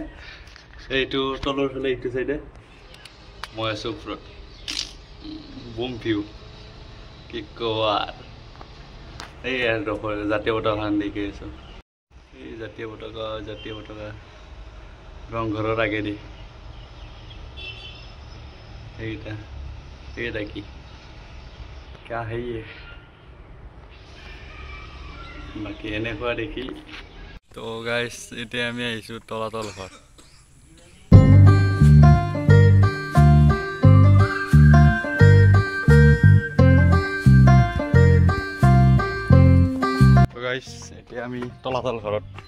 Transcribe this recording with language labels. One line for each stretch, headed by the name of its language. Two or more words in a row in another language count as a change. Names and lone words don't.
Assamese: এইটো তলৰ ফালে এইটো সাইডে মই আছো ওপৰত বুম ভিউ কি কোৱাৰ এই জাতীয় পতাকাখন দেখি আছো এই জাতীয় পতাকা ৰংঘৰৰ আগেদি এইটা কি
Hindi: क्या है ये
Assamese: বাকি এনেকুৱা দেখি তো গাইস এতিয়া আমি আহিছো তলাতল ঘৰ এতিয়া আমি তলাতল ঘৰত